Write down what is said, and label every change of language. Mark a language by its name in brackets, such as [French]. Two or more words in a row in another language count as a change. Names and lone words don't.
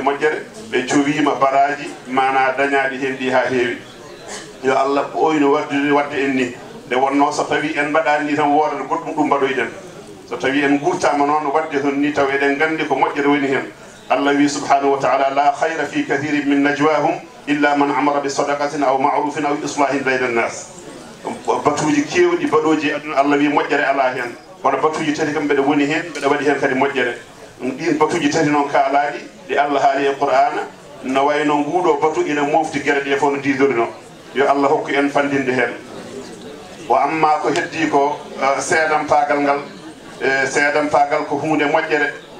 [Fula] moƴƴere ɓe cowima baraji mana dañaɗi hen ɗi ha heewi yo Allah ɓoyno wadde en ni nde wonno so tawi en mbaɗani ni tan woodata goɗɗum ɗum mbaɗoyɗen so tawi en gurtama noon wadde ton ni taw eɗen gandi ko moƴƴere woni hen Allah wi [Arabic] سبحانه وتعالى لا خير في كثير من نجواهم إلا من أمر بصدقة أو معروف أو إصلاح بين الناس [Fula] batuji kewɗi baɗoji aduna Allah wi moƴƴere ala hen kono batuji tati kam mbeɗa woni hen mbeɗa waɗi hen kadi moƴƴere ɗin batuji tati noon kaalaɗi ɗi Allah haali e Qur'ana no wayno nguɗo batu ina mofti gueɗe ɗe fof no didorino yo Allah hokku en fandinde hen o amma ko heddi ko seedam pagal ngal seedam pagal ko hunde moƴƴere